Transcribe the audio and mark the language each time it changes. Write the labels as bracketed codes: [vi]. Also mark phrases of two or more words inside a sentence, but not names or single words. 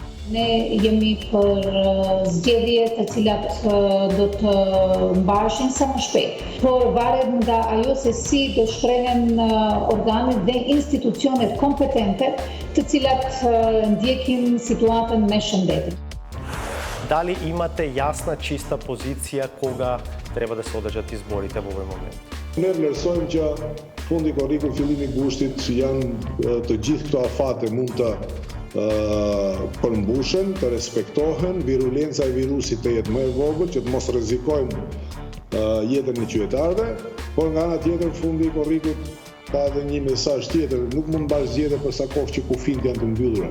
[sq] Ne jemi për zgjedhje të cilat do të mbaheshin sa më shpejt, por varet nga ajo se si do shprehen organet dhe institucionet kompetente të cilat ndjekin situatën me shëndetin. [mk] Дали имате јасна, чиста позиција кога треба да се одржати изборите у овај момент? [sq] Ne vlerësojmë që fundi korriku, fillimi i gushtit, janë të gjithë këto afate mund të përmbushen, të respektohen, virulenca e virusit të jetë më e vogël, që të mos rrezikojmë jetën e qytetarëve, por nga ana tjetër fundi i korrikut ka edhe një mesazh tjetër, nuk mund bash zgjedhje për sa kohë që kufit janë të mbyllura.